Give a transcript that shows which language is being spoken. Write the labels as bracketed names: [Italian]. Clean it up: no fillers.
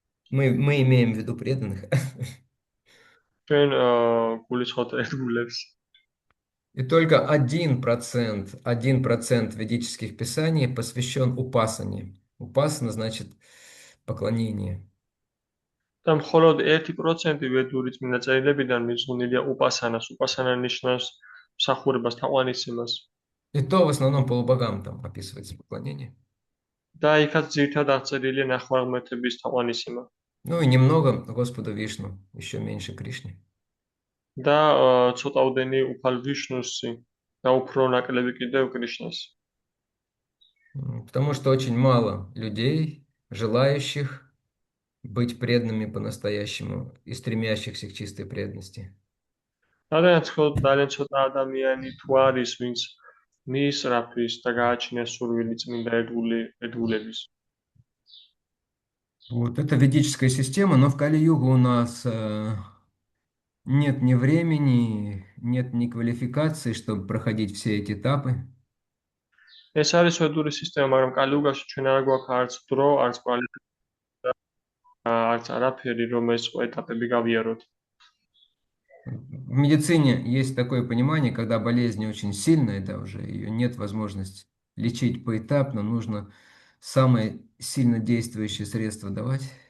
[Russian] Мы имеем в виду преданных. [Georgian] ჩვენ გულისხმობთ ერთგულებს. [Russian] И только 1% ведических писаний посвящен упасане. Упасана значит поклонение. [Georgian] და მხოლოდ 1% ვედური წმინდა წერილებიდან მიძღვნილია უპასანას. უპასანა ნიშნავს მსახურებას, თაყვანისცემას. [Russian] И то в основном полубогам там описывается поклонение. [Georgian] და იქაც ძირითადად აღწერილია ნახევარღმერთების თაყვანისცემა. [Russian] Ну и немного Господу Вишну, еще меньше Кришне. [Georgian] და ცოტაოდენი უფალ ვიშნუსი და უფრო ნაკლები კიდევ კრიშნას. [Russian] Потому что очень мало людей, желающих быть преданными по-настоящему и стремящихся к чистой преданности. [Georgian] ძალიან ცოტა ადამიანი თუ არის, ვინც მიისწრაფის და გააჩნია სურვილი წმინდა ერთგულების. [Russian] Вот это ведическая система, но в Кали-югу у нас нет ни времени, нет ни квалификации, чтобы проходить все эти этапы. [Georgian] ეს არის ვედური სისტემა, მაგრამ კალიუგაში ჩვენ არ გვაქვს არც დრო, არც კვალიფიკაცია, არც არაფერი, რომ ეს ეტაპები გავიაროთ. [Russian] В медицине есть такое понимание, когда болезнь очень сильная, да, уже ее нет возможности лечить поэтапно, нужно самое сильно действующее средство давать.